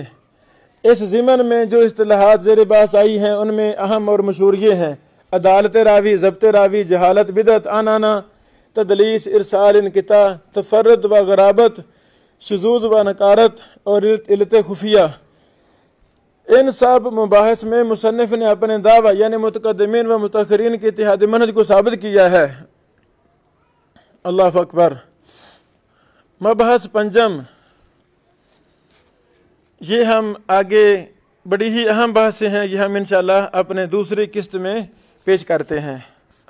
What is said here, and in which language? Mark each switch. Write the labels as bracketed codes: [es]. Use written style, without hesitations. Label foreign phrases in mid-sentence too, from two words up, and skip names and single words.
[ur] اس ضمن میں جو اصطلاحات زیر بحث آئی ہیں ان میں اہم اور مشہور یہ ہیں: عدالت راوی، ضبط راوی، جہالت، بدعت، عنعنہ، تدلیس، ارسال، انقطاع، تفرد و غرابت، شذوذ و نکارت اور علت خفیہ۔ ان سب مباحث میں مصنف نے اپنے دعویٰ یعنی متقدمین و متاخرین کے اتحاد منہج کو ثابت کیا ہے۔ [ar] اللہ اکبر۔ [ur] مبحث پنجم، یہ ہم آگے بڑی ہی اہم بحثیں ہیں، یہ ہم انشاءاللہ اپنے دوسری قسط میں پیش کرتے ہیں۔